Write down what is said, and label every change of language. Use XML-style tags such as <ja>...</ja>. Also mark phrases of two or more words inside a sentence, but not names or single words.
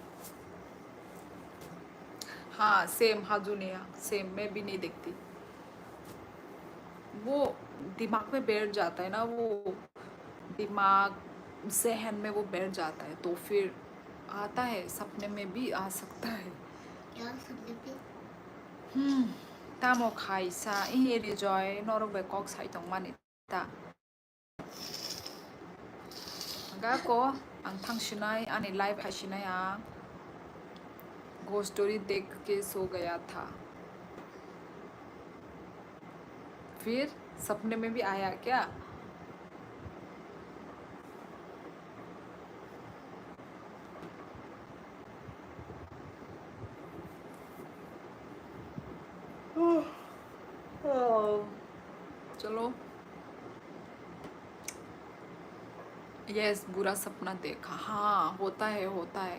<hi>हाँ सेम, हाँ जुनिया सेम, मैं भी नहीं देखती। वो दिमाग में बैठ जाता है ना, वो दिमाग जहन में वो बैठ जाता है, तो फिर आता है, सपने में भी आ सकता है। क्या सपने पे?</hi> <trp>Tamo kaisa ihiri joy norok kok sai tong manita. Ga ko ang thangsinai ani live hasinai ang</trp> <en>ghost story</en> <hi>देख के सो गया था। फिर सपने में भी आया क्या? चलो यस, बुरा सपना देखा, हाँ होता है।</hi>